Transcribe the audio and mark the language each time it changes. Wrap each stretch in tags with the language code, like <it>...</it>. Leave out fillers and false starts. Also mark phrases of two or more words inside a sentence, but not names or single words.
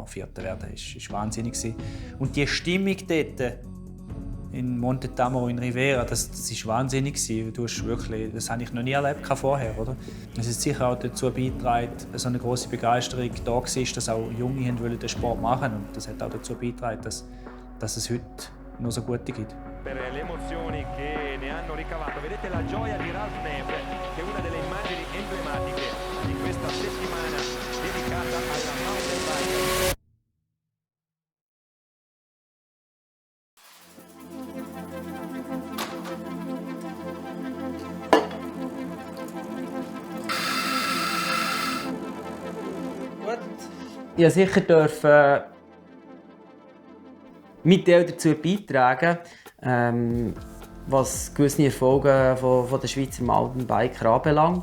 <de>Vierter werden, das war wahnsinnig. Und die Stimmung dort in Monte Tamaro in Rivera, das war wahnsinnig. Du hast wirklich, das habe ich noch nie erlebt vorher. Oder? Es ist sicher auch dazu beigetragen, dass so eine grosse Begeisterung da war, dass auch Junge den Sport machen wollten. Und das hat auch dazu beigetragen, dass es heute noch so gute gibt.</de> <it>Per le emozioni che ne hanno ricavato, vedete la gioia di Ralf Neve, che è una delle immagini emblematiche di questa settimana dedicata alla</it> <en>mountain bike.</en> <de>Ja, sicher dürfen mit dazu beitragen, was gewisse Erfolge von der Schweizer Mountainbiker anbelangt.</de>